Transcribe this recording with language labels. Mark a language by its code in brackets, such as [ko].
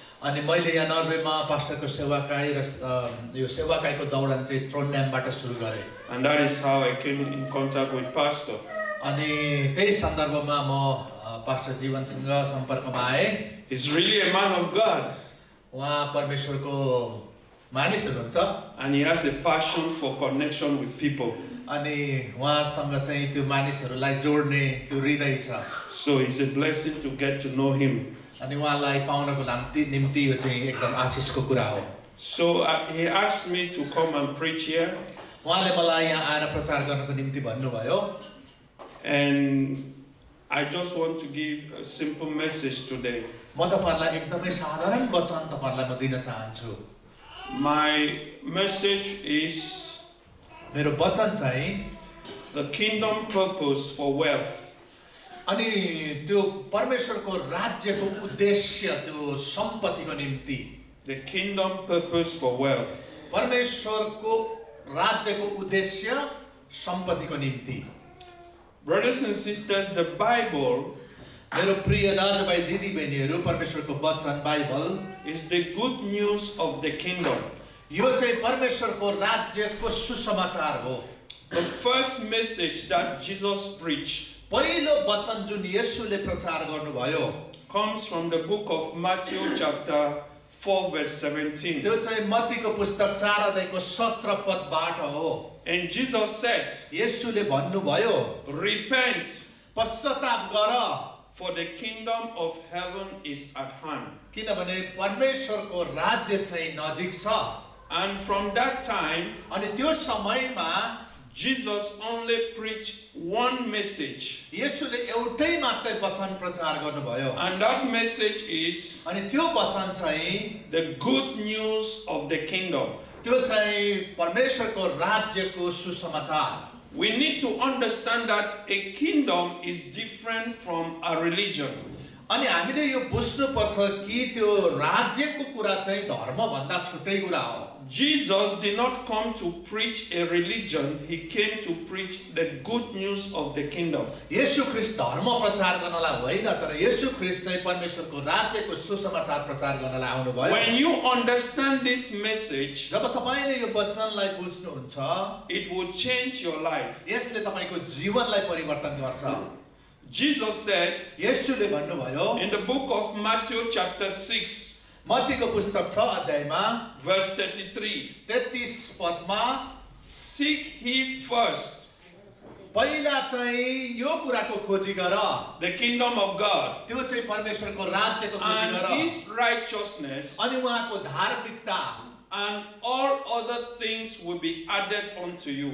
[ne] अनि मैले यहाँ नर्वेमा पास्टरको सेवाकाई र यो सेवाकाईको दौडन चाहिँ ट्रोन्डहेमबाट सुरु गरे. [en] And that is how I came in contact with pastor. [ne] अनि त्यही सन्दर्भमा म पास्टर जीवनसँग सम्पर्कमा आए. [en] He's really a man of God. [ne] उहाँ परमेश्वरको मानिस हुनुहुन्छ [en] and he has a passion for connection with people. [ne] अनि उहाँसँग चाहिँ त्यो मानिसहरूलाई जोड्ने त्यो हृदय छ. [en] So it's a blessing to get to know him. [ne] अनि उहाँलाई पाउनको निम्ति यो चाहिँ एकदम आशीषको कुरा हो. [en] So he asked me to come and preach here. [ne] उहाँले मलाई यहाँ आएर प्रचार गर्नको निम्ति भन्नुभयो. [en] And I just want to give a simple message today. [ne] म तपाईहरुलाई एकदमै साधारण वचन तपाईहरुलाई म दिन चाहन्छु. [en] My message is [ne] मेरो वचन चाहिँ [en] the kingdom purpose for wealth. [ne] अनि त्यो परमेश्वरको राज्यको उद्देश्य त्यो सम्पत्तिको निम्ति. [en] The kingdom purpose for wealth. [ne] परमेश्वरको राज्यको उद्देश्य सम्पत्तिको निम्ति. [en] Brothers and sisters, the Bible [ne] मेरो प्रिय दाजुभाइ दिदीबहिनीहरू परमेश्वरको वचन Bible [en] is the good news of the kingdom. [ne] यो चाहिँ परमेश्वरको राज्यको सुसमाचार हो. [en] The first message that Jesus preached [ne] पहिलो वचन जुन येशूले प्रचार गर्नुभयो [en] comes from the book of Matthew chapter 4 verse 17. [ne] त्यो चाहिँ मत्तीको पुस्तक 4 अध्यायको 17 पदबाट हो। [en] And Jesus said, [ne] येशूले भन्नुभयो, [en] repent, [ne] पश्चाताप गर, [en] for the kingdom of heaven is at hand. [ne] किनभने परमेश्वरको राज्य चाहिँ नजिक छ। [en] And from that time, [ne] अनि त्यो समयमा [en] Jesus only preached one message. [ne] येशूले एउटै मात्रै वचन प्रचार गर्नुभयो। [en] And that message is [ne] अनि त्यो वचन चाहिँ [en] the good news of the kingdom. [ne] त्यो चाहिँ परमेश्वरको राज्यको सुसमाचार। [en] We need to understand that a kingdom is different from a religion. [ne] अनि हामीले यो बुझ्नुपर्छ कि त्यो राज्यको कुरा चाहिँ धर्म भन्दा छुट्टै कुरा हो। [en] Jesus did not come to preach a religion, he came to preach the good news of the kingdom. [ne] येशू ख्रीष्ट धर्म प्रचार गर्नलाई होइन, तर येशू ख्रीष्ट चाहिँ परमेश्वरको राज्यको सुसमाचार प्रचार गर्नलाई आउनुभयो। [en] When you understand this message, [ne] जब तपाईले यो वचनलाई बुझ्नुहुन्छ, [en] it will change your life. [ne] यसले तपाईको जीवनलाई परिवर्तन गर्छ। [en] Jesus said [ne] येशूले भन्नुभयो [en] in the book of Matthew chapter 6 [ne] मत्तीको पुस्तक 6 अध्यायमा [en] verse 33, [ne] 33 पदमा, [en] seek ye first [ne] पहिला चाहिँ यो कुराको खोजी गर, [en] the kingdom of God [ne] त्यो चाहिँ परमेश्वरको राज्यको खोजी [en] and [ne] गर, [en] his righteousness, [ne] अनि उहाँको धार्मिकता, [en] and all other things will be added unto you.